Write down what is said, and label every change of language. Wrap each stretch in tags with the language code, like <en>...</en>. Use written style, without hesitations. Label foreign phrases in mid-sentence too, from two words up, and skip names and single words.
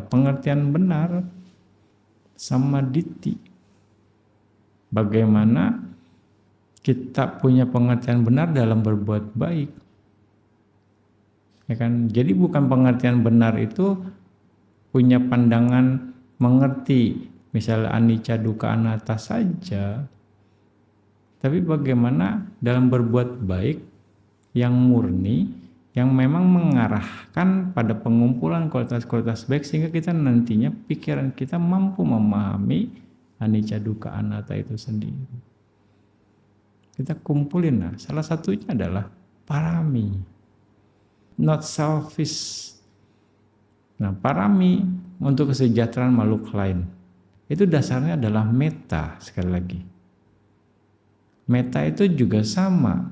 <id>Pengertian benar</id> <pi>sama diti.</pi> <id>Bagaimana kita punya pengertian benar dalam berbuat baik. Ya kan? Jadi bukan pengertian benar itu punya pandangan mengerti misalnya</id> <pi>anicca dukkha anatta</pi> <id>saja. Tapi bagaimana dalam berbuat baik yang murni, yang memang mengarahkan pada pengumpulan kualitas-kualitas baik sehingga kita nantinya pikiran kita mampu memahami</id> <pi>anicca dukkha anatta</pi> <id>itu sendiri. Kita kumpulin, nah salah satunya adalah parami,</id> <en>not selfish.</en> <id>Nah parami untuk kesejahteraan makhluk lain itu dasarnya adalah metta. Sekali lagi, metta itu juga sama.</id>